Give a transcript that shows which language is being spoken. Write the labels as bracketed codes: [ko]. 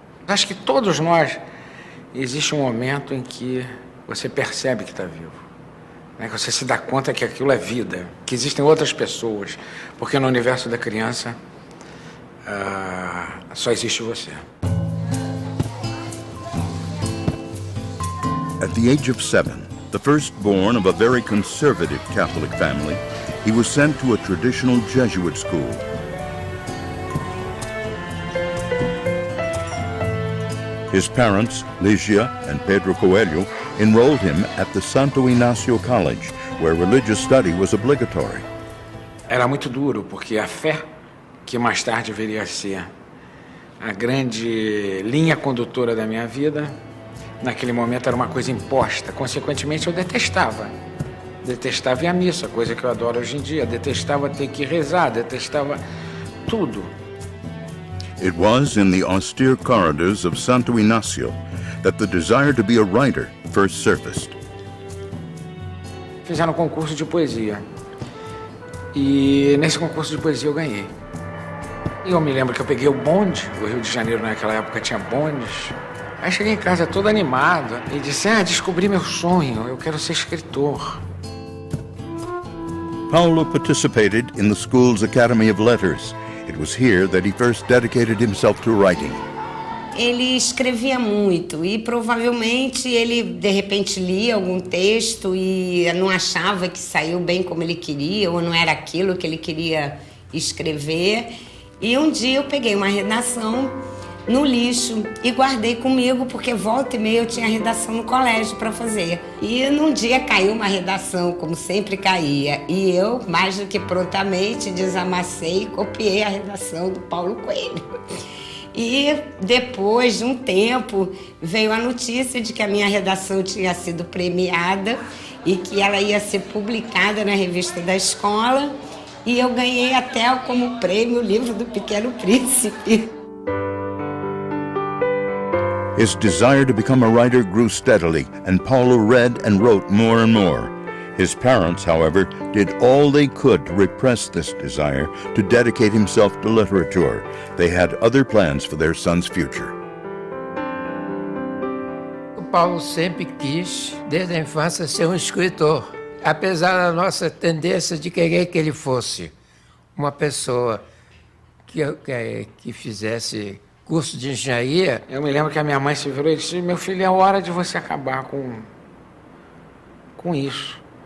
[pt] Acho que todos nós, existe um momento em que você percebe que está vivo. Né? Que você se dá conta que aquilo é vida, que existem outras pessoas, porque no universo da criança só existe você. [en] At the age of 7, the firstborn of a very conservative Catholic family, he was sent to a traditional Jesuit school. His parents, Ligia and Pedro Coelho, enrolled him at the Santo Inácio College, where religious study was obligatory. [pt] Era muito duro, porque a fé, que mais tarde viria a ser a grande linha condutora da minha vida, naquele momento era uma coisa imposta. Consequentemente, eu detestava. Detestava ir à missa, coisa que eu adoro hoje em dia. Detestava ter que rezar, detestava tudo. [en] It was in the austere corridors of Santo Inácio that the desire to be a writer first surfaced. [pt] Fizeram um concurso de poesia. E nesse concurso de poesia eu ganhei. E eu me lembro que eu peguei o bonde. O Rio de Janeiro naquela época tinha bondes. Aí cheguei em casa todo animado e disse, descobri meu sonho, eu quero ser escritor. [en] Paulo participated in the school's Academy of Letters. It was here that he first dedicated himself to writing. [pt] ele escrevia muito e provavelmente ele de repente lia algum texto e não achava que saiu bem como ele queria ou não era aquilo que ele queria escrever. E um dia eu peguei uma redação no lixo e guardei comigo porque volta e meia eu tinha redação no colégio para fazer. E num dia caiu uma redação, como sempre caía, e eu, mais do que prontamente, desamassei e copiei a redação do Paulo Coelho. E depois de um tempo veio a notícia de que a minha redação tinha sido premiada e que ela ia ser publicada na revista da escola, e eu ganhei até como prêmio o livro do Pequeno Príncipe. [en] His desire to become a writer grew steadily, and Paulo read and wrote more and more. His parents, however, did all they could to repress this desire to dedicate himself to literature. They had other plans for their son's future. [pt] O Paulo sempre quis, desde a infância, ser um escritor. Apesar da nossa tendência de querer que ele fosse uma pessoa que fizesse curso de engenharia. Eu me lembro que a minha mãe se virou e disse: meu filho, é hora de você acabar com isso.